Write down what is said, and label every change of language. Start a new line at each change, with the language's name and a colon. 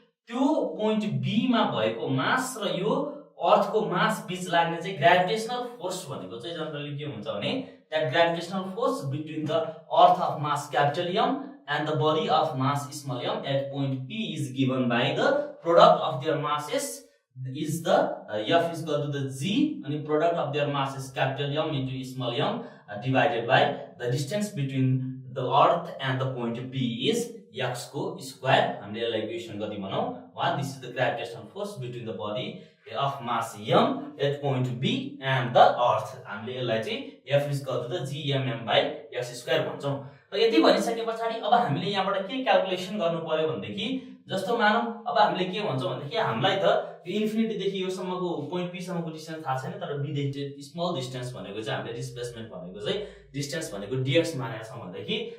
Nepali: त्यो point b मा भएको मास र यो अर्थको मास बीच लाग्ने चाहिँ ग्राभिटेसनल फोर्स भनेको चाहिँ जनरली के हुन्छ भने
English: that gravitational force between the earth of mass capital M and the body of mass small m at point P is given by the product of their masses is the F is equal to the G and the product of their masses capital M into small m divided by the distance between the earth and the point P is x
Nepali: को
English: square।
Nepali: हामीले यसलाई equation गति बनाऊ 1
English: this is the gravitational force between the body of mass m at point B and the earth।
Nepali: हामीले यसलाई
English: चाहिँ F is equal to the gmm by x square
Nepali: भन्छौं। र यति भनिसके पछाडी अब हामीले यहाँबाट के क्याल्कुलेसन गर्नु पर्यो भनेदेखि जस्तो मानौं अब हामीले के भन्छौं भनेदेखि हामीलाई त यो इन्फिनिटी देखि यो सम्मको पोइन्ट p सम्मको डिस्टेन्स थाहा छैन, तर b देखि स्मल डिस्टेन्स भनेको चाहिँ हामीले डिस्प्लेसमेन्ट भनेको चाहिँ डिस्टेन्स भनेको dx मानेका छौं भनेदेखि